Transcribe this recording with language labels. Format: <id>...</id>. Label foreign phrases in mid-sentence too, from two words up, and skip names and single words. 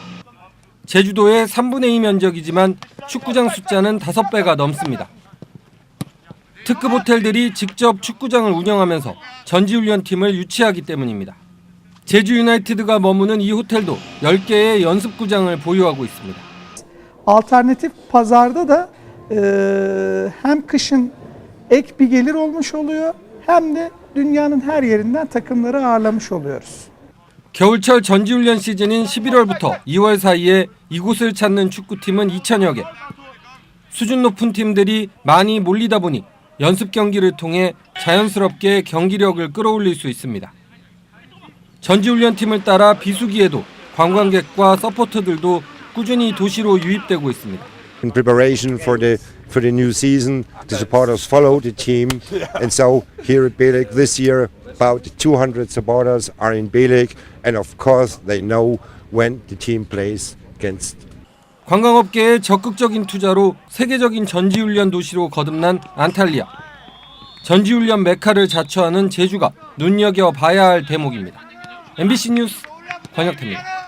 <ko>제주도의 3분의 2 면적이지만 축구장 숫자는 5배가 넘습니다. 특급 호텔들이 직접 축구장을 운영하면서 전지훈련팀을 yu치하기 때문입니다. 제주 유나이티드가 머무는 이 호텔도 10개의 연습구장을 보유하고 있습니다.</ko> <tr>Alternatif pazarda da hem kışın ek bir gelir olmuş oluyor hem de dünyanın her yerinden takımları ağırlamış oluyoruz.</tr> <ko>겨울철 전지훈련 시즌인 11월부터 2월 사이에 이곳을 찾는 축구팀은 2천여 개. 수준 높은 팀들이 많이 몰리다 보니 연습 경기를 통해 자연스럽게 경기력을 끌어올릴 수 있습니다. 전지훈련팀을 따라 비수기에도 관광객과 서포터들도 꾸준히 도시로 유입되고 있습니다.</ko> <en>In preparation for the new season, the supporters follow the team, and so here at Bielik this year, about 200 supporters are in Bielik, and of course they know when the team plays against.</en> <ko>관광업계의 적극적인 투자로 세계적인 전지훈련 도시로 거듭난 안탈리아. 전지훈련 메카를 자처하는 제주가 눈여겨봐야 할 대목입니다. MBC 뉴스 권혁태입니다.</ko>